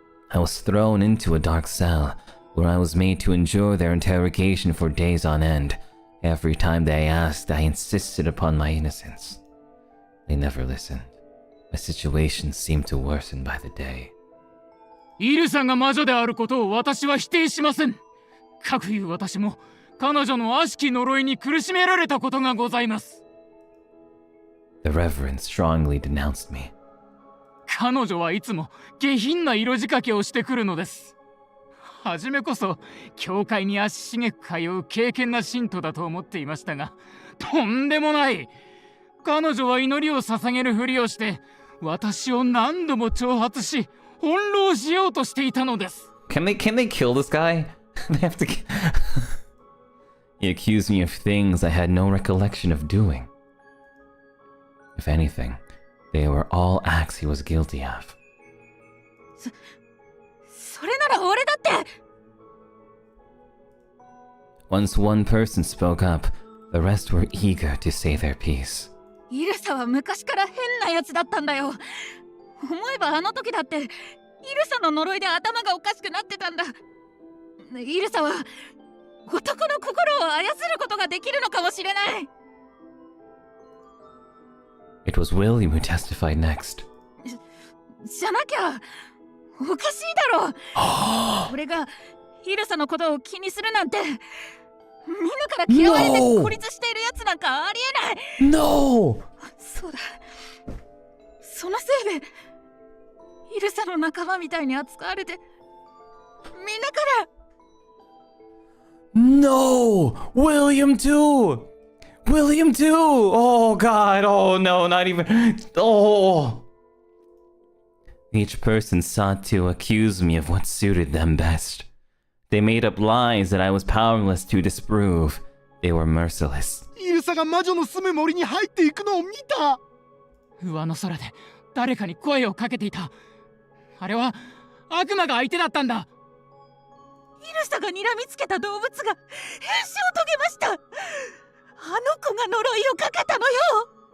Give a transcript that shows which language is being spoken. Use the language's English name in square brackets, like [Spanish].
[English] I was thrown into a dark cell, where I was made to endure their interrogation for days on end. Every time they asked, I insisted upon my innocence. They never listened. My situation seemed to worsen by the day. [Japanese] イルサが魔女であることを私は否定しません。かくいう私も彼女の悪しき呪いに苦しめられたことがございます。 [English] The Reverend strongly denounced me. [Japanese] 彼女はいつも下品な色仕掛けをしてくるのです。はじめこそ教会に足しげく通う敬虔な信徒だと思っていましたが、とんでもない。彼女は祈りを捧げるふりをして私を何度も挑発し翻弄しようとしていたのです。 [English] Can they kill this guy? They have to He accused me of things I had no recollection of doing. If anything, they were all acts he was guilty of. [Japanese] それなら俺だって。 [English] Once one person spoke up, the rest were eager to say their piece. [Japanese] イルサは昔から変なやつだったんだよ。思えばあの時だってイルサの呪いで頭がおかしくなってたんだ。イルサは男の心を操ることができるのかもしれない。 [English] It was William who testified next. [Japanese] じゃなきゃおかしいだろう。俺がイルサのことを気にするなんて、みんなから嫌われて孤立しているやつなんかありえない。 [English] No! [Japanese] そうだ。そのせいでイルサの仲間みたいに扱われて、みんなから。 [English] No! William too! William too! Oh god, oh no, not even... Oh! Each person sought to accuse me of what suited them best. They made up lies that I was powerless to disprove. They were merciless. [Japanese] イルサが魔女の住む森に入っていくのを見た。上の空で誰かに声をかけていた。あれは悪魔が相手だったんだ。イルサが睨みつけた動物が変身を遂げました。あの子が呪いをかけたのよ。